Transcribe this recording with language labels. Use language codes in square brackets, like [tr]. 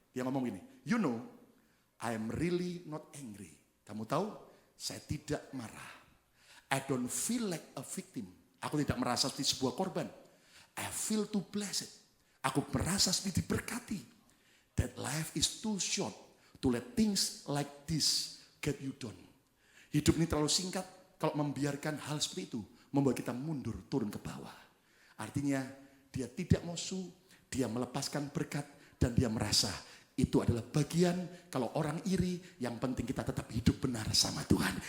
[id] Dia ngomong gini, [en] you know, I am really not angry. [id] Kamu tahu, saya tidak marah. [en] I don't feel like a victim. [id] Aku tidak merasa seperti sebuah korban. [en] I feel too blessed. [id] Aku merasa seperti diberkati. [en] That life is too short To let things like this get you down. [id] Hidup ini terlalu singkat kalau membiarkan hal seperti itu membuat kita mundur, turun ke bawah. Artinya dia tidak musuh, dia melepaskan berkat dan dia merasa itu adalah bagian kalau orang iri, yang penting kita tetap hidup benar sama Tuhan.